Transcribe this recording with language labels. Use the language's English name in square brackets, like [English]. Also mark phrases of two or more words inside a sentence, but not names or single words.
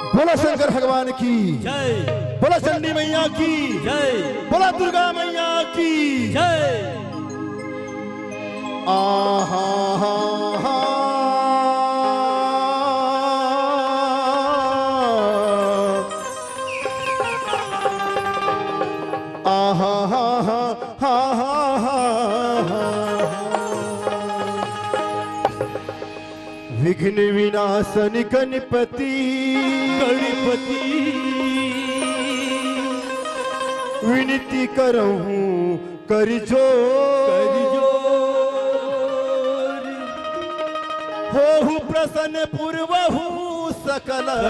[Hindi] बोला शंकर भगवान की जय, बोला चंडी मैया की जय, बोला दुर्गा मैया की जय। आहा हा हा आहा हा हा हा हा विघ्न विनाशन गणपति गणपति विनती करहूँ कर जो होहु प्रसन्न पूर्वहु सकल